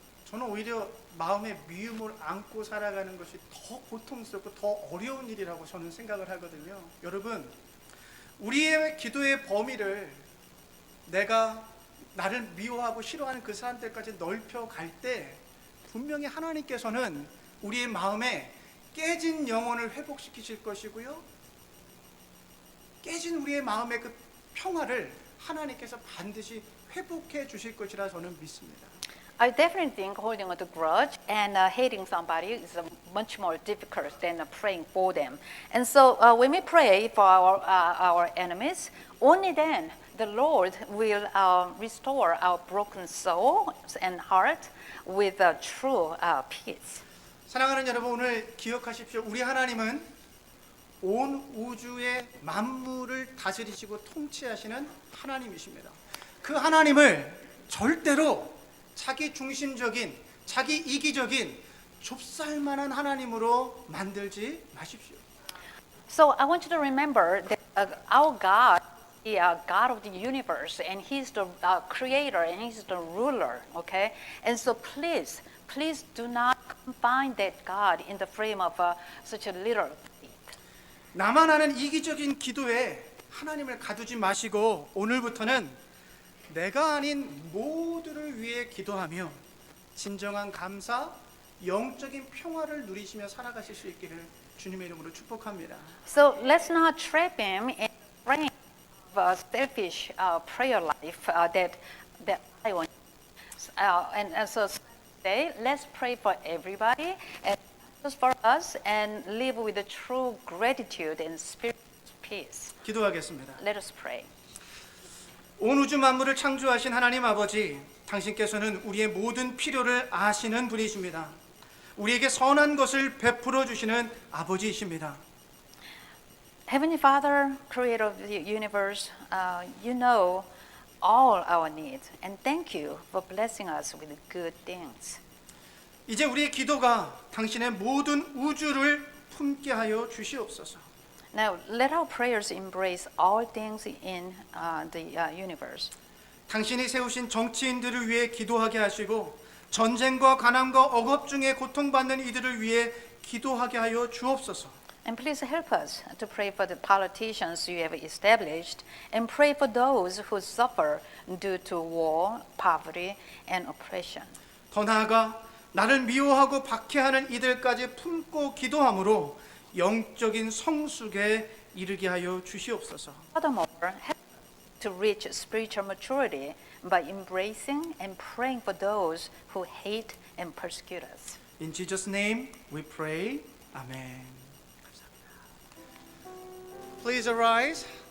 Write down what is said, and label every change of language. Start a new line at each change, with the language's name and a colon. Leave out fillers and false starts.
Korean: 저는 오히려 마음의 미움을 안고 살아가는 것이 더 고통스럽고 더 어려운 일이라고 저는 생각을 하거든요. 여러분, 우리의 기도의 범위를 내가 나를 미워하고 싫어하는 그 사람들까지 넓혀갈 때 분명히 하나님께서는 우리의 마음에 깨진 영혼을 회복시키실 것이고요. 깨진 우리의 마음의 그 평화를 하나님께서 반드시 회복해 주실 것이라 저는 믿습니다.
English: I definitely think holding on to grudge and hating somebody is much more difficult than praying for them. And so when we pray for our enemies, only then the Lord will restore our broken soul and heart with true peace.
Korean: 사랑하는 여러분, 오늘 기억하십시오. 우리 하나님은 온 우주의 만물을 다스리시고 통치하시는 하나님이십니다. 그 하나님을 절대로 자기 중심적인, 자기 이기적인 좁쌀만한 하나님으로 만들지 마십시오.
English: So I want you to remember that our God, the God of the universe, and He's the creator and He's the ruler, okay? And so please do not confine that God in the frame of such a little faith.
Korean: 나만 하는 이기적인 기도에 하나님을 가두지 마시고 오늘부터는 내가 아닌 모두를 위해 기도하며 진정한 감사, 영적인 평화를 누리시며 살아가실 수 있기를 주님의 이름으로 축복합니다.
English: So let's not trap him in the frame of a selfish prayer life that I want. And so today, let's pray for everybody and just for us and live with a true gratitude and spiritual peace.
Korean: 기도하겠습니다.
English: Let us pray.
Korean: 온 우주 만물을 창조하신 하나님 아버지, 당신께서는 우리의 모든 필요를 아시는 분이십니다. 우리에게 선한 것을 베풀어 주시는 아버지이십니다.
English: Heavenly Father, creator of the universe, you know all our needs, and thank you for blessing us with good things.
Korean: 이제 우리의 기도가 당신의 모든 우주를 품게 하여 주시옵소서.
English: Now, let our prayers embrace all things in the universe.
Korean: 당신이 세우신 정치인들을 위해 기도하게 하시고 전쟁과 가난과 억압 중에 고통받는 이들을 위해 기도하게 하여 주옵소서.
English: And please help us to pray for the politicians you have established and pray for those who suffer due to war, poverty, and oppression.
Korean: 더 나아가 나를 미워하고 박해하는 이들까지 품고 기도함으로 영적인 성숙에 이르게 하여 주시옵소서.
English: Furthermore, help us to reach spiritual maturity by embracing and praying for those who hate and persecute us. In Jesus' name we pray. Amen. Please arise.